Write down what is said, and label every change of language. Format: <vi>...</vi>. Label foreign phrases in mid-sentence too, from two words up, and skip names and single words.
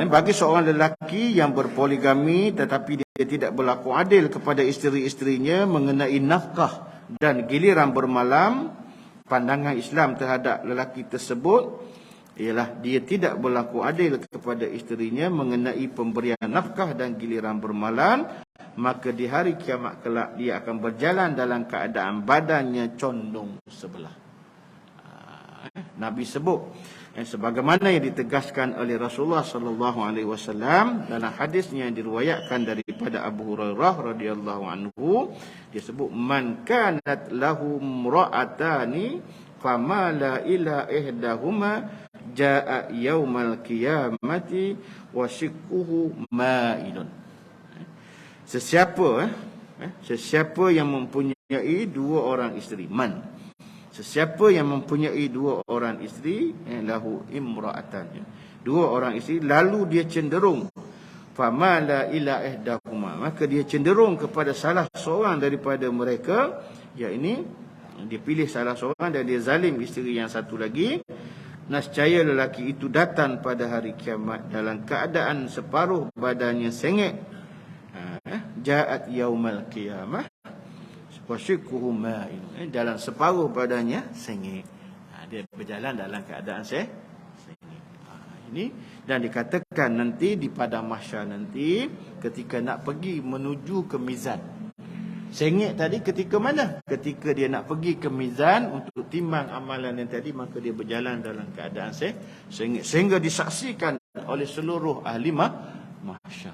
<ms>Bagi seorang lelaki yang berpoligami tetapi dia tidak berlaku adil kepada isteri-isterinya mengenai nafkah dan giliran bermalam, pandangan Islam terhadap lelaki tersebut ialah dia tidak berlaku adil kepada isterinya mengenai pemberian nafkah dan giliran bermalam, maka di hari kiamat kelak dia akan berjalan dalam keadaan badannya condong sebelah. Nabi sebut sebagaimana yang ditegaskan oleh Rasulullah</ms> <ar>صلى الله عليه وسلم</ar> <ms>dalam hadisnya yang diriwayatkan daripada Abu Hurairah</ms> <ar>رضي الله عنه,</ar> <ms>dia sebut</ms> <ar>من كانت له امرأتان فمال إلى إحداهما جاء يوم القيامة وشقه مائل.</ar> <ms>Sesiapa yang mempunyai 2 orang isteri, sesiapa yang mempunyai 2 orang isteri, lahu imra'atan, 2 orang isteri, lalu dia cenderung</ms> <ar>فمال إلى إحداهما,</ar> <ms>maka dia cenderung kepada salah seorang daripada mereka, yakni dia pilih salah seorang dan dia zalim isteri yang satu lagi, nescaya lelaki itu datang pada hari kiamat dalam keadaan separuh badannya sengit.</ms> <ar>جاءت يوم القيامة وشقه مائل,</ar> <ms>dalam separuh badannya sengit. Dia berjalan dalam keadaan sengit. Ini dan dikatakan nanti di padang mahsyar nanti ketika nak pergi menuju ke mizan. Sengit tadi ketika mana? Ketika dia nak pergi ke mizan untuk timbang amalan yang tadi, maka dia berjalan dalam keadaan sengit sehingga disaksikan oleh seluruh ahli mahsyar.</ms>